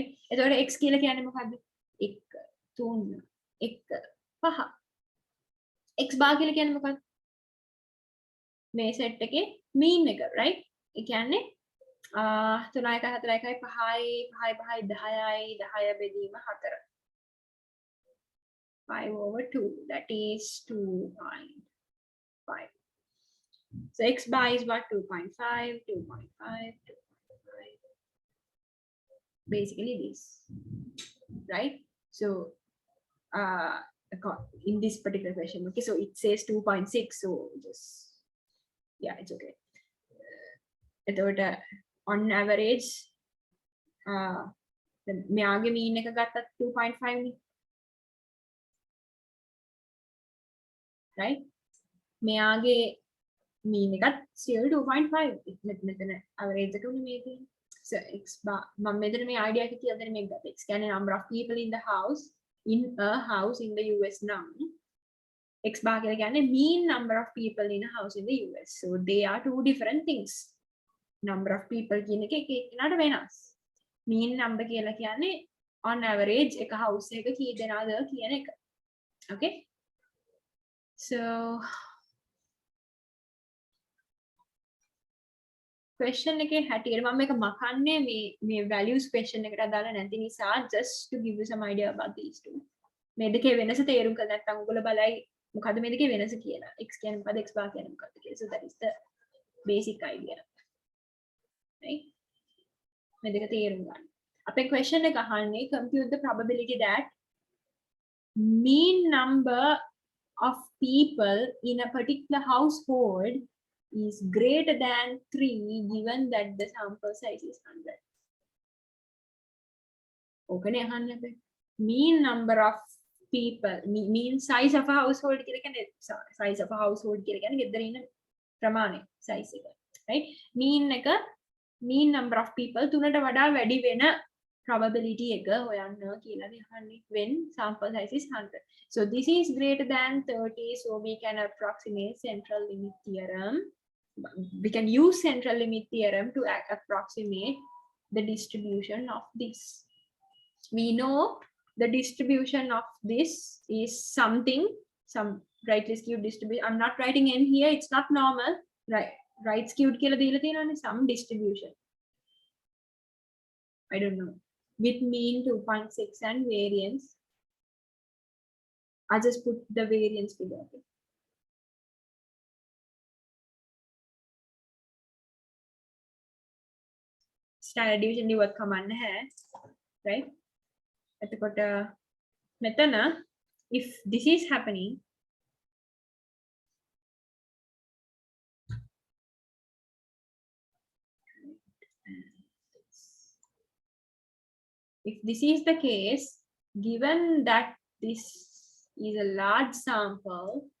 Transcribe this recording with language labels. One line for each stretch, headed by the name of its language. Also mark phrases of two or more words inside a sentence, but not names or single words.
Sinhala: එතකොට x කියලා කියන්නේ මොකද්ද? 1 3 1 5. x bar කියලා කියන්නේ මොකක්ද? මේ set එකේ mean එක, right? ඒ කියන්නේ 3 1 4 1 5යි 5යි 5යි 10යි 10 බෙදීම 4.
English: 5/2, that is 2.5. So x bar is what? 2.5, 2.5, 2.5. Basically this, right? So in this particular question, okay, so it says 2.6, so just yeah, it's okay. On average
Sinhala: මෙයාගේ mean එක ගත්තත් 2.5 නේ, right? මෙයාගේ mean එකත් still 2.5. මෙතන average එක උනේ මේ තියෙන්නේ. So x bar මම මෙතන මේ idea එක කියලා දෙන්න මේක ගත්තා. x කියන්නේ
English: number of people in the house, in a house in the US
Sinhala: නම් x bar කියලා කියන්නේ
English: mean number of people in a house in the US. So they are two different things. Number of people
Sinhala: කියන එක එක එකනට වෙනස්.
English: Mean number
Sinhala: කියලා කියන්නේ
English: on average
Sinhala: එක house එකක කී දෙනාද කියන එක. Okay? So question එකේ හැටියට මම මේක මකන්නේ මේ values question එකට අදාළ නැති නිසා,
English: just to give you some idea about these two.
Sinhala: මේ දෙකේ වෙනස තේරුම් ගන්න නැත්නම් ඔයගොල්ලෝ බලයි මොකද්ද මේ දෙකේ වෙනස කියලා. x කියන්නේ මොකද්ද, x bar කියන්නේ මොකද්ද කියලා.
English: So that is the basic idea. Right?
Sinhala: මේ දෙක තේරුම් ගන්න. අපේ question එක අහන්නේ
English: compute the probability that mean number of people in a particular household is greater than 3 given that the sample size is 100. Okay, mean number of people, mean size of a household
Sinhala: කියලා කියන්නේ
English: size of a household
Sinhala: කියලා කියන්නේ ගෙදර ඉන්න ප්‍රමාණය
English: size එක, right? mean number of people
Sinhala: 3ට වඩා වැඩි වෙන probability එක හොයන්න කියලා දෙන්නේ
English: when sample size is 100. So this is greater than 30, so we can approximate central limit theorem. We can use central limit theorem to approximate the distribution of this. We know the distribution of this is something, some rightly skewed distribution. I'm not writing in here, it's not normal, right skewed
Sinhala: කියලා දීලා තියෙනවානේ,
English: some distribution. I don't know, with mean 2.6 and variance. I just put the variance figure. Standard deviation
Sinhala: ඉවත් කමන්න හැ, right? එතකොට මෙතන
English: if this is happening, if this is the case, given that this is a large sample,